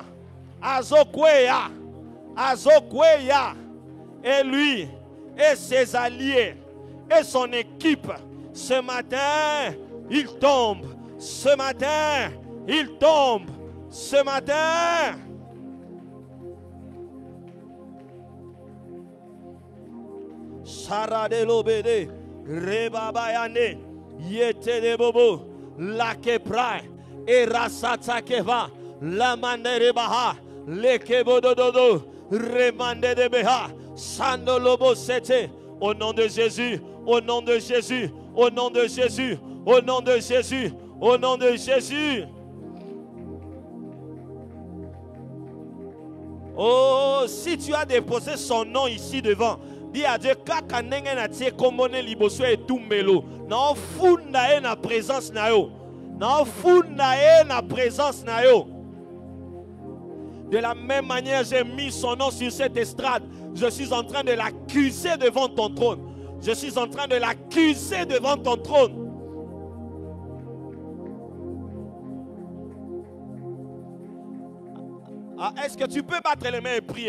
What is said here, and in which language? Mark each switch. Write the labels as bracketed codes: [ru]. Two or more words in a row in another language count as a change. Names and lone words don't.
[ln] Azokweya. Azokweya. [fr] Et lui, et ses alliés, et son équipe, ce matin, il tombe. Ce matin, il tombe. Ce matin, Saradelobede, Rebabayane, Yete de Bobo, Lakepra, Erasatakeva, Lamande Rebaha, Lekebododo, Remande de Beha, Sandolobo Sete, au nom de Jésus, au nom de Jésus, au nom de Jésus, au nom de Jésus, au nom de Jésus. Oh, si tu as déposé son nom ici devant, dis à Dieu, [ln] kaka ndenge na tie kombone liboso etumbelo, na ofunda e na présence na yo. na fou na na présence na yo. [fr] De la même manière, j'ai mis son nom sur cette estrade. Je suis en train de l'accuser devant ton trône. Je suis en train de l'accuser devant ton trône. Ah, est-ce que tu peux battre les mains et prier?